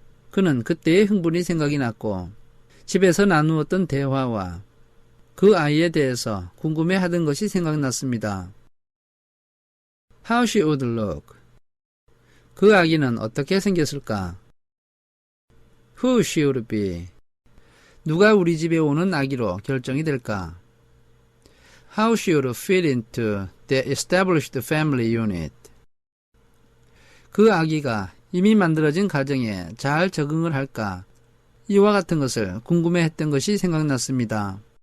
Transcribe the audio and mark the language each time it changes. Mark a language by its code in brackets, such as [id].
[ko] 그는 그때의 흥분이 생각이 났고 집에서 나누었던 대화와 그 아이에 대해서 궁금해하던 것이 생각났습니다. [en] How she would look. [ko] 그 아기는 어떻게 생겼을까? [en] Who she would be. [ko] 누가 우리 집에 오는 아기로 결정이 될까? [en] How she would fit into the established family unit. [ko] 그 아기가 이미 만들어진 가정에 잘 적응을 할까? 이와 같은 것을 궁금해했던 것이 생각났습니다.